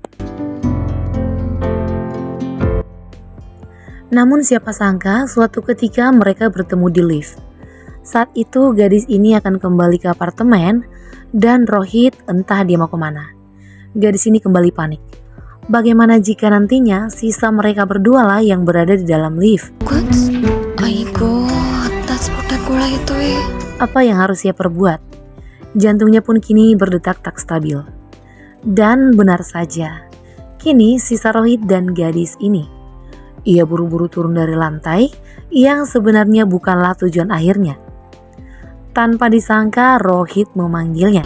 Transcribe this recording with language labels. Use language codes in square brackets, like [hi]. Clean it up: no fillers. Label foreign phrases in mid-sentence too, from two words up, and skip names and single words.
[id] Namun siapa sangka suatu ketika mereka bertemu di lift. Saat itu gadis ini akan kembali ke apartemen dan Rohit entah dia mau kemana. Gadis ini kembali panik. Bagaimana jika nantinya sisa mereka berdua lah yang berada di dalam lift? [mr] कुछ आई गो आत्ताच पोटात गोळा येतोय. [id] Apa yang harus ia perbuat? Jantungnya pun kini berdetak tak stabil. Dan benar saja, kini sisa Rohit dan gadis ini. Ia buru-buru turun dari lantai yang sebenarnya bukanlah tujuan akhirnya. Tanpa disangka Rohit memanggilnya.